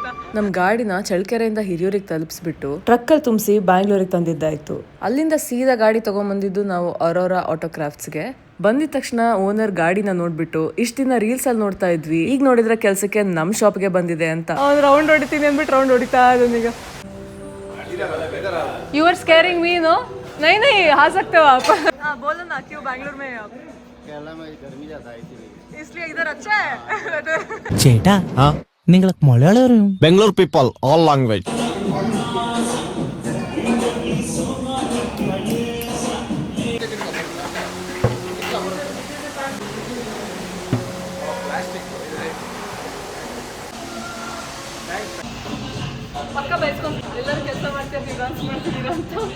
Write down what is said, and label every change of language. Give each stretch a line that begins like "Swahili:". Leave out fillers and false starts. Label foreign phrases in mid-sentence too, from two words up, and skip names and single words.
Kannada: ನಮ್ಮ ಗಾಡಿನ ಚಳ್ಳಕೆರೆಯಿಂದ ಹಿರಿಯೂರಿಗೆ ತಲುಪಿಸ್ಬಿಟ್ಟು ಟ್ರಕ್ಕಲ್ಲಿ ತುಂಬಿಸಿ ಬ್ಯಾಂಗ್ಳೂರಿಗೆ ತಂದಿದ್ದಾಯ್ತು. ಅಲ್ಲಿಂದ ಸೀದಾ ಗಾಡಿ ತಗೊಂಡ್ಬಂದಿದ್ದು ನಾವು ಅರೋರಾ ಆಟೋ ಕ್ರಾಫ್ಟ್ಸ್ಗೆ. ಬಂದಿದ ತಕ್ಷಣ ಓನರ್ ಗಾಡಿನ ನೋಡ್ಬಿಟ್ಟು ಇಷ್ಟ ದಿನ ರೀಲ್ಸ್ ಅಲ್ಲಿ ನೋಡ್ತಾ ಇದ್ವಿ, ಈಗ ನೋಡಿದ್ರೆ ಕೆಲ್ಸಕ್ಕೆ ನಮ್ ಶಾಪ್ಗೆ ಬಂದಿದೆ ಅಂತ. ಅವ್ನು ರೌಂಡ್ ಹೊಡಿತೀನಿ ಅಂದ್ಬಿಟ್ಟು ರೌಂಡ್ ಹೊಡಿತಾ ಈಗ.
English: you are scaring me
Hindi: नो? नहीं नहीं आ सकते हो आप. हाँ बोलो ना, क्यों बैंगलोर में आप? केरला में गर्मी ज्यादा है इसलिए इधर अच्छा है.
Malayalam: ചേട്ടാ നിങ്ങൾക്ക് മലയാളം അറിയും?
English: Bangalore people, all language.
Kannada: ಪಕ್ಕ ಬೈಸ್ಕೊಂಡು ಎಲ್ಲರೂ ಕೆಲಸ ಮಾಡ್ತಿರ್ತೀವಿ, ಡಾನ್ಸ್ ಮಾಡ್ತಿದ್ದೀರಾ ಅಂತ.